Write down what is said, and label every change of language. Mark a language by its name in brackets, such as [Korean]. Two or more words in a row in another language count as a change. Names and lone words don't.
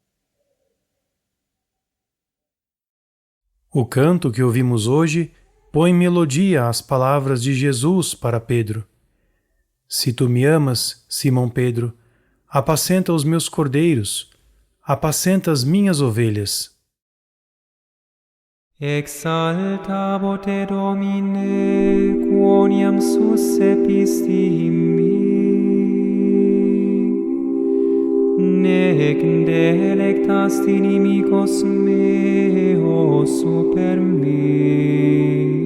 [Portuguese] O canto que ouvimos hoje põe melodia às palavras de Jesus para Pedro. Se tu me amas, Simão Pedro, apacenta os meus cordeiros, apacenta as minhas ovelhas. [Latin] Exaltabo te Domine, quoniam suscepisti mi, nec delectasti inimicos meos super me.